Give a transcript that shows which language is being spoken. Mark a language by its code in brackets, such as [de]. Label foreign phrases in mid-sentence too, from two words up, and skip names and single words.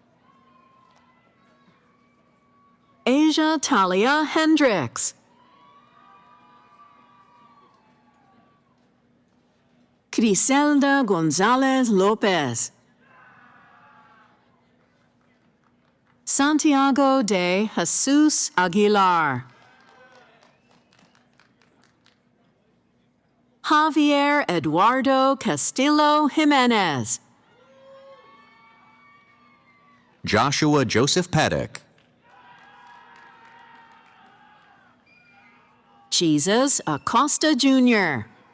[en] Asia Talia Hendricks. Criselda Gonzalez Lopez. Santiago de Jesus Aguilar. Javier Eduardo Castillo Jimenez. Joshua Joseph Paddock. Jesus Acosta Jr.